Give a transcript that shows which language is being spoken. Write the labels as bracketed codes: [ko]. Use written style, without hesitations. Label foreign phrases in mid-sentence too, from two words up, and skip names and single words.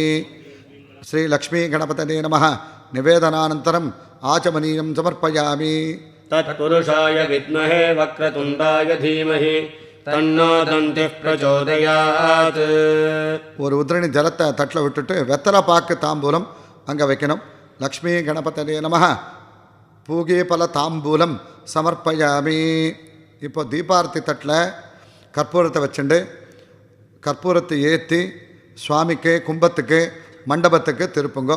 [sa] श्री लक्ष्मी गणपतये नमः. निवेदनानन्तरम् आचमनीयं समर्पयामि. तत्पुरुषाय विद्महे वक्रतुण्डाय धीमहि तन्नो दन्तिः प्रचोदयात्. [ta] ஒரு உதிரணி ஜலத்தை தட்டில் விட்டுட்டு வெத்தலை பாக்கு தாம்பூலம் அங்கே வைக்கணும். [sa] लक्ष्मी गणपतये नमः. पूगीफल ताम्बूलं समर्पयामि. [ta] இப்போ தீபார்த்தி தட்டில் கற்பூரத்தை வச்சுண்டு கற்பூரத்தை ஏற்றி சுவாமிக்கு கும்பத்துக்கு மண்டபத்துக்கு திருப்புங்கோ.